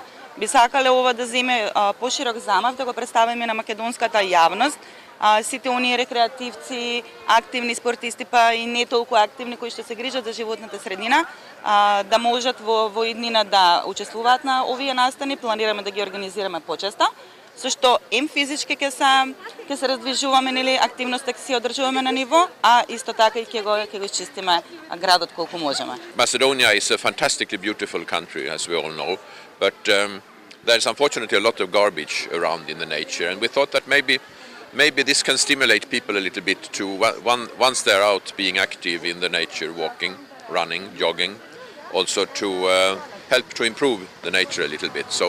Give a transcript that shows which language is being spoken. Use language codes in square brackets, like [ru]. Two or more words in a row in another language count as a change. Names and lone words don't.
[mk] Би сакале ова да земе поширок замав, да го представиме на македонската јавност, сите оние рекреативци, активни спортисти, па и не толку активни кои што се грижат за животната средина, да можат во иднина да учествуваат на овие настани. Планираме да ги организираме почесто, со што физички ќе се раздвижуваме, нели, активноста ќе се одржуваме на ниво, а исто така и ќе го изчистиме градот колку можеме. [en] Macedonia is a fantastically beautiful country, as we all know, but there's unfortunately a lot of garbage around in the nature, and we thought that maybe this can stimulate people a little bit to, once they're out being active in the nature, walking, running, jogging, also to help to improve the nature a little bit.